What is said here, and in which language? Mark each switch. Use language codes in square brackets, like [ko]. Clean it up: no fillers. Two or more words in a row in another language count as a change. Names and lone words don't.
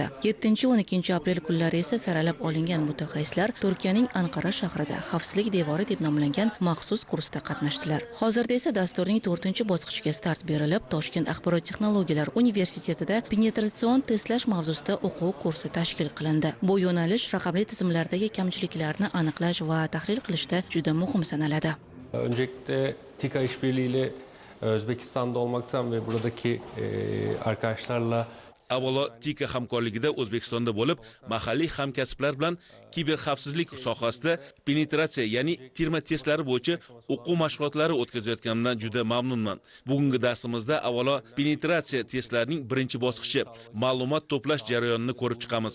[uz] 7-12 aprel kunlari esa saralab olingan mutaxassislar Turkiyaning Anqara shahrida xavfsizlik devori deb nomlangan maxsus kursda qatnashdilar. Hozirda esa dasturning 4-bosqichiga start berilib, Toshkent axborot texnologiyalari universitetida penetratsion testlash mavzusida o'quv kursi tashkil qilindi. Bu yo'nalish raqamli tizimlardagi kamchiliklarni aniqlash va tahlil qilishda juda muhim sanaladi. [tr] Öncelikle TİKA işbirliğiyle Özbekistan'da olmaktan ve buradaki arkadaşlarla [uz] Avvalo TIKA hamkorligida O'zbekistonda bo'lib, mahalliy hamkasblar bilan kiberxavfsizlik sohasida penetratsiya, ya'ni terma testlari bo'yicha o'quv mashg'ulotlari o'tkazayotganimdan juda mamnunman. Bugungi darsimizda avvalo penetratsiya testlarining birinchi bosqichi ma'lumot to'plash jarayonini ko'rib chiqamiz.